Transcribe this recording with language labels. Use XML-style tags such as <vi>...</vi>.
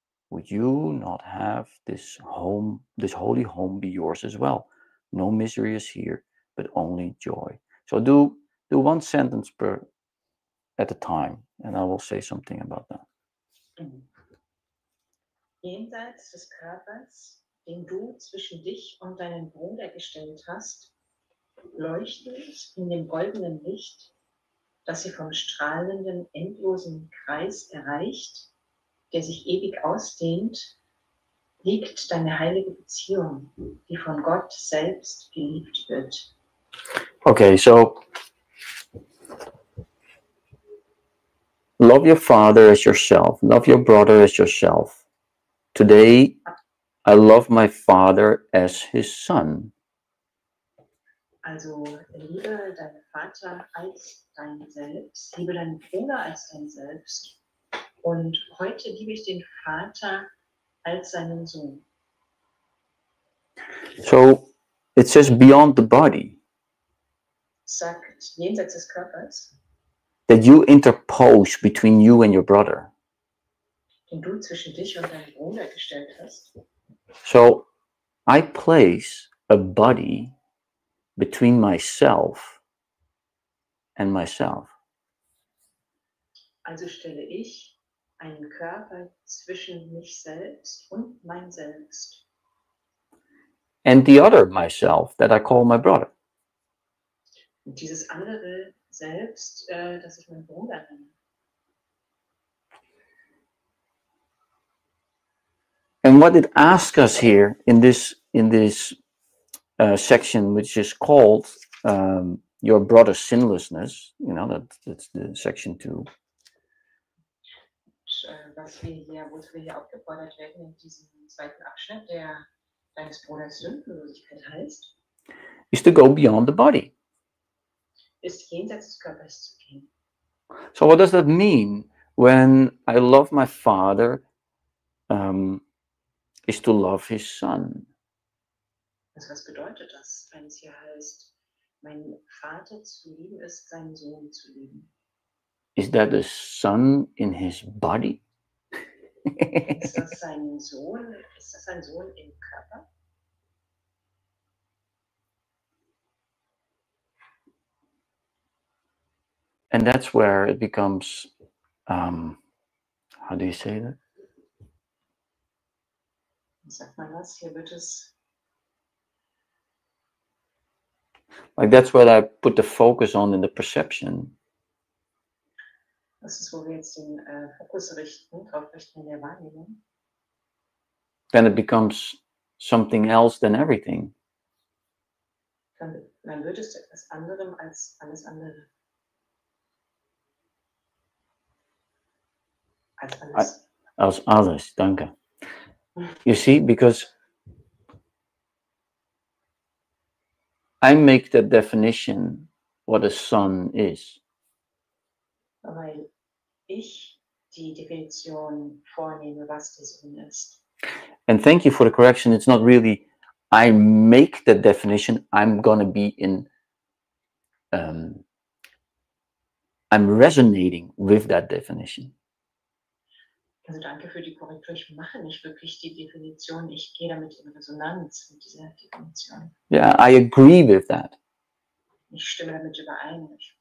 <en>Would you not have this holy home be yours as well? No misery is here, but only joy. So do one sentence at a time, and I will say something about that.</en> <de>Jenseits des Körpers, den du zwischen dich und deinen Bruder gestellt hast, leuchtend in dem goldenen Licht, das sie vom strahlenden, endlosen Kreis erreicht, der sich ewig ausdehnt, liegt deine heilige Beziehung, die von Gott selbst geliebt wird.</de> <en>Okay, so love your father as yourself. Love your brother as yourself. Today, I love my father as his son.</en> <de>Also liebe deinen Vater als dein Selbst, liebe deinen Bruder als dein Selbst. Und heute liebe ich den Vater als seinen Sohn.</de> <en>So it says beyond the body,</en> <de>Sagt jenseits des Körpers,</de> <en>that you interpose between you and your brother.</en> <de>den du zwischen dich und deinem Bruder gestellt hast.</de> <en>So I place a body between myself and myself.</en> <de>Also stelle ich einen Körper zwischen mich selbst und mein Selbst.</de> <en>And the other myself that I call my brother.</en> <de>Und dieses andere Selbst, das ich meinen Bruder nenne.</de> <en>And what it asks us here in this section, which is called your brother's sinlessness, you know, that's the section 2.</en> <de>Wozu wir hier aufgefordert werden in diesem zweiten Abschnitt, der deines Bruders Sündenlosigkeit heißt,</de> <en>is to go beyond the body.</en> <de>ist jenseits des Körpers zu gehen.</de> <en>So what does that mean when I love my father? Is to love his son.</en> <de>Also was bedeutet das, wenn es hier heißt, meinen Vater zu lieben ist, seinen Sohn zu lieben?</de> <en>Is that a son in his body?</en> <de>Ist das sein Sohn? Ist das ein Sohn im Körper?</de> <en>And that's where it becomes, how do you say that?</en> <de>Wie sagt man das? Hier wird es,</de> <en>Like that's what I put the focus on in the perception.</en> <de>das ist, wo wir jetzt den Fokus drauf richten in der Wahrnehmung.</de> <en>Then it becomes something else than everything.</en> <de>Dann wird es zu etwas anderem als alles andere. Als alles. Als alles, danke.</de> <en>You see, because I make the definition what a son is.</en> <de>Weil ich die Definition vornehme, was der Sohn ist.</de> <en>And thank you for the correction. It's not really I make the definition. I'm going to be in, I'm resonating with that definition.</en> <de>Also danke für die Korrektur. Ich mache nicht wirklich die Definition. Ich gehe damit in Resonanz mit dieser Definition.</de> <en>Yeah, I agree with that.</en> <de>Ich stimme damit überein.</de>